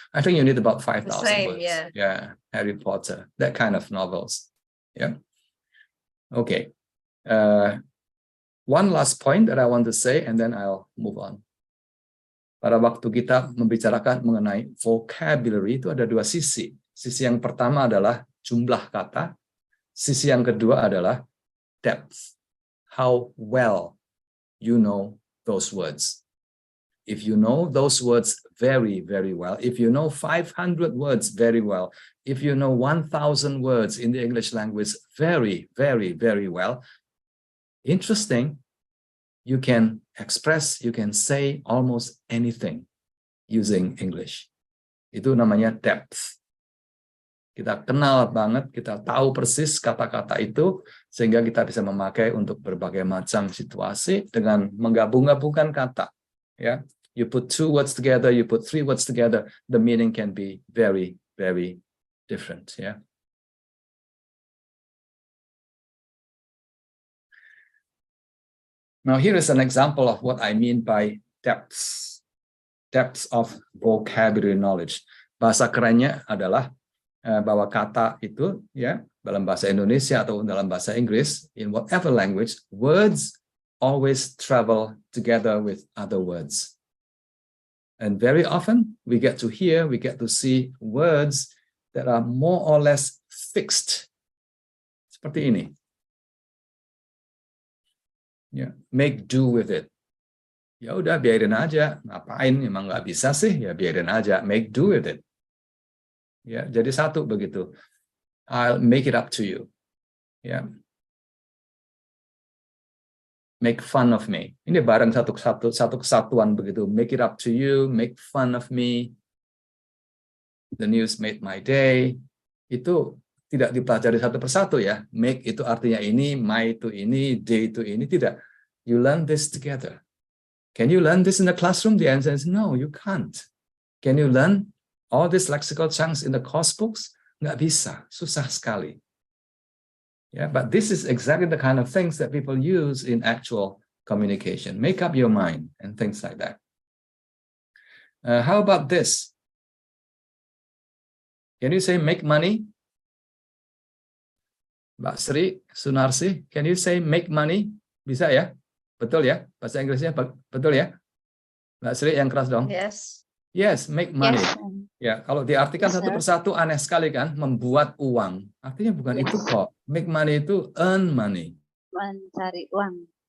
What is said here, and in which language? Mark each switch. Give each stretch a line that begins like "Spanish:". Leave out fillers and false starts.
English: I think you need about 5,000 words. Yeah, Harry Potter, that kind of novels. Yeah. Okay. One last point that I want to say, and then I'll move on.
Indonesian: Pada waktu kita membicarakan mengenai vocabulary itu ada dua sisi. Sisi yang pertama adalah jumlah kata. Sisi yang kedua adalah depth.
English: How well you know those words. If you know those words very, very well, if you know 500 words very well, if you know 1,000 words in the English language very, very, very well, interesting, you can express, you can say almost anything using English.
Indonesian: Itu namanya depth. Kita kenal banget, kita tahu persis kata-kata itu, sehingga kita bisa memakai untuk berbagai macam situasi dengan menggabung-gabungkan kata.
English: Ya, you put 2 words together, you put 3 words together, the meaning can be very, very different. Yeah. Now here is an example of what I mean by depths of vocabulary knowledge.
Indonesian: Bahasa kerennya adalah bahwa kata itu, ya, dalam bahasa Indonesia atau dalam bahasa Inggris, in whatever language, words always travel together with other words.
English: And very often we get to hear, we get to see words that are more or less fixed.
Indonesian: Seperti ini. Ya, make do with it. Ya udah, biarin aja. Ngapain? Emang nggak bisa sih? Ya biarin aja. Make do with it.
English: Ya, jadi satu begitu. I'll make it up to you. Ya.
Indonesian: Make fun of me. Ini bareng satu kesatuan begitu.
English: Make it up to you, make fun of me. The news made my day.
Indonesian: Itu tidak dipelajari satu persatu ya. Make itu artinya ini, my itu ini, day itu ini. Tidak.
English: You learn this together. Can you learn this in the classroom? The answer is no, you can't. Can you learn all these lexical chunks in the course books? Nggak bisa. Susah sekali. Yeah, but this is exactly the kind of things that people use in actual communication. Make up your mind and things like that. How about this? Can you say make money? Mbak Sri, Sunarsi, can you say make money?
Indonesian: Bisa ya? Betul ya? Bahasa Inggrisnya betul ya? Mbak Sri yang keras dong.
English: Yes. Yes, make money. Yes.
Indonesian: Ya, kalau diartikan
English: Yes,
Indonesian: satu
English: sir.
Indonesian: persatu aneh sekali kan, membuat uang. Artinya bukan itu kok. Make money itu earn money. Mencari uang.